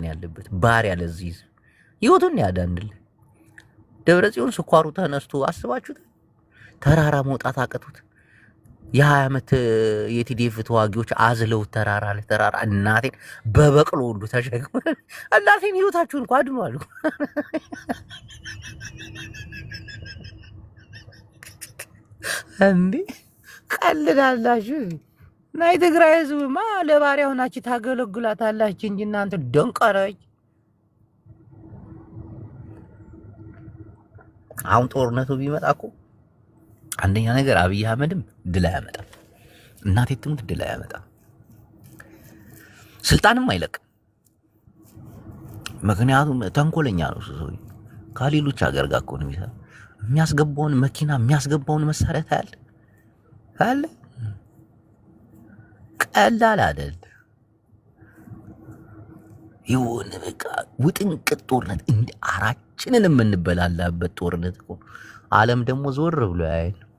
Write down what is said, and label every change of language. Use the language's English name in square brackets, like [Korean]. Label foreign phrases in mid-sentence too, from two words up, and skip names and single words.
[Amharic] ነው ያለበት። ባሪያ ለዚህ ህዝብ ህይወቱን ያዳንል። ደብረጽዮን ስኳሩ ተነስቶ አስባችሁት ተራራ መውጣት አቀቱት። የ20 ዓመት የቲዲኤፍ ተዋጊዎች አዝለው ተራራ ለተራራ እናቴን በበቅሎ ሁሉ ተሸክመ እናቴን ህይወታችሁን እንኳን አድኗል። እንዴ ቀልዳላችሁ? ናይ ትግራይ ህዝብማ ለባሪያ ሆናችሁ ታገለግላታላችሁ እንጂ እናንተ ደንቀረች። አሁን ጦርነቱ ቢመጣ እኮ አንደኛ ነገር አብይ አህመድም ድል አያመጣም። እናቴ ትሙት ድል አያመጣም። ስልጣንም አይለቅም። ምክንያቱም ተንኮለኛ ነው ሰው። ከሌሎች ሀገር ጋር እኮ ነው የሚሰራው። የሚያስገባውን መኪና የሚያስገባውን መሳሪያ ታያለ። ቀላል አይደል። የሆነ በቃ ውጥንቅጥ ጦርነት እንደ አራችንን የምንበላላበት ጦርነት እኮ። ዓለም ደግሞ ዞር ብሎ ያይን።